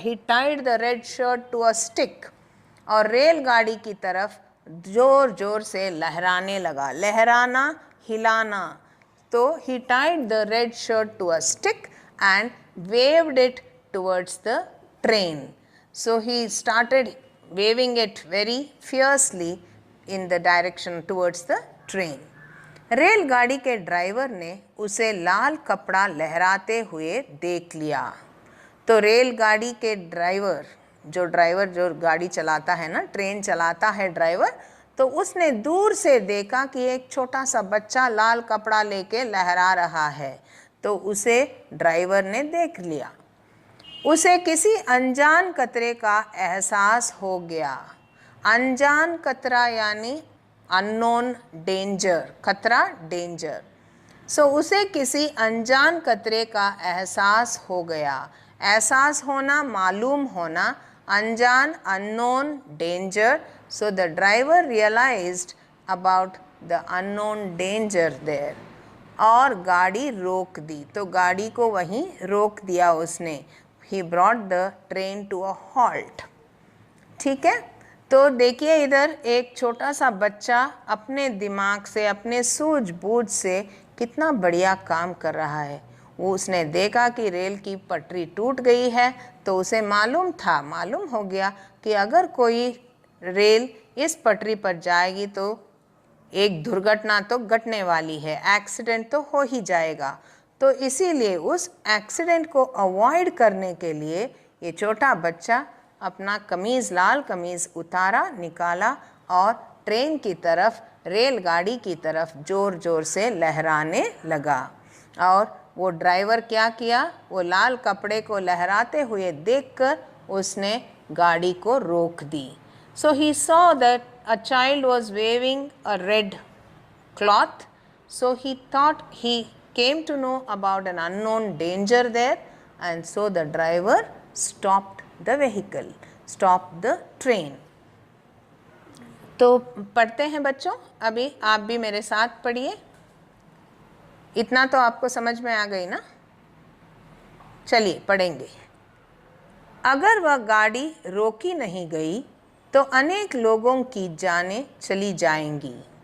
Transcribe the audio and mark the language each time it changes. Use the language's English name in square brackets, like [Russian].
[English] he tied the red shirt to a stick [Hindi] और रेलगाड़ी की तरफ जोर जोर से लहराने लगा। लहराना, हिलाना। [English] तो he tied the red shirt to a stick and waved it towards the train. So he started waving it very fiercely in the direction towards the train. [Hindi] रेलगाड़ी के ड्राइवर ने उसे लाल कपड़ा लहराते हुए देख लिया। तो रेलगाड़ी के ड्राइवर जो गाड़ी चलाता है ना, ट्रेन चलाता है ड्राइवर, तो उसने दूर से देखा कि एक छोटा सा बच्चा लाल कपड़ा लेके लहरा रहा है। तो उसे ड्राइवर ने देख लिया। उसे किसी अनजान खतरे का एहसास हो गया। अनजान खतरा यानी [English] unknown danger, [Hindi] खतरा, डेंजर। सो उसे किसी अनजान खतरे का एहसास हो गया। एहसास होना, मालूम होना, अनजान, unknown, danger. [English] So the driver realised about the unknown danger there. [Hindi] और गाड़ी रोक दी। तो गाड़ी को वहीं रोक दिया उसने। [English] He brought the train to a halt। [Hindi] ठीक है, तो देखिए इधर एक छोटा सा बच्चा अपने दिमाग से, अपने सूझबूझ से कितना बढ़िया काम कर रहा है। वो उसने देखा कि रेल की पटरी टूट गई है, तो उसे मालूम हो गया कि अगर कोई रेल इस पटरी पर जाएगी तो एक दुर्घटना तो घटने वाली है, एक्सीडेंट तो हो ही जाएगा। तो इसीलिए उस एक्सीडेंट को अवॉइड करने के लिए ये छोटा बच्चा अपना कमीज़, लाल कमीज़ उतारा, निकाला और ट्रेन की तरफ, रेलगाड़ी की तरफ ज़ोर ज़ोर से लहराने लगा। और वो ड्राइवर क्या किया, वो लाल कपड़े को लहराते हुए देखकर उसने गाड़ी को रोक दी। [English] So he saw that a child was waving a red cloth. So he thought, he came to know about an unknown danger there, and so the driver stopped the vehicle, stopped the train. [Hindi] तो पढ़ते हैं बच्चों, अभी आप भी मेरे साथ पढ़िए। इतना तो आपको समझ में आ गई ना? चलिए पढ़ेंगे। अगर वह गाड़ी रोकी नहीं गई तो अनेक लोगों की जानें चली जाएंगी।